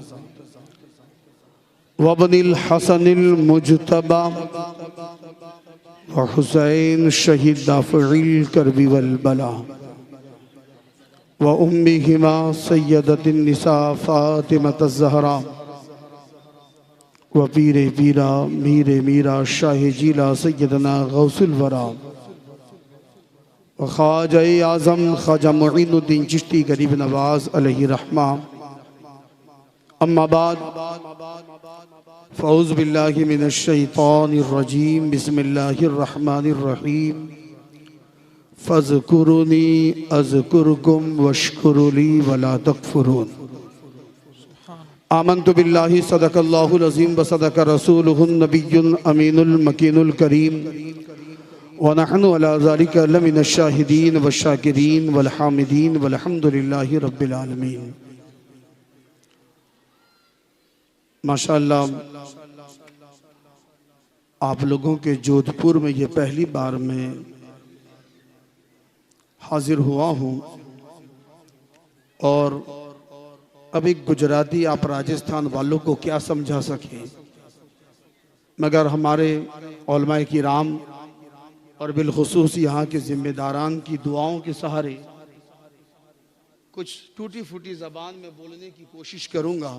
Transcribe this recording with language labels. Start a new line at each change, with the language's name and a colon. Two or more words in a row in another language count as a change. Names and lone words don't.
Arabic: وابن الحسن المجتبى وحسين شهيد دافع الكرب والبلاء وأمهما سيدة النساء فاطمة الزهراء وپیر پیراں میر میراں شاہ جیلاں سیدنا غوث الورى وخواجہ اعظم خواجہ معین الدین چشتی غریب نواز علیه الرحمة. أما بعد فأعوذ بالله من الشيطان الرجيم بسم الله الرحمن الرحيم فاذكروني أذكركم واشكروا لي ولا تكفرون. آمنت بالله صدق الله العظيم وصدق رسوله النبي الأمين المكين الكريم ونحن على ذلك لمن الشاهدين والشاكرين والحامدين والحمد لله رب العالمين.
Hindi: माशाअल्लाह, आप लोगों के जोधपुर में ये पहली बार मैं हाजिर हुआ हूँ और अभी गुजराती आप राजस्थान वालों को क्या समझा सकें, मगर हमारे उलमाए किराम और बिलखुसूस यहाँ के ज़िम्मेदारान की दुआओं के सहारे कुछ टूटी फूटी ज़बान में बोलने की कोशिश करूँगा।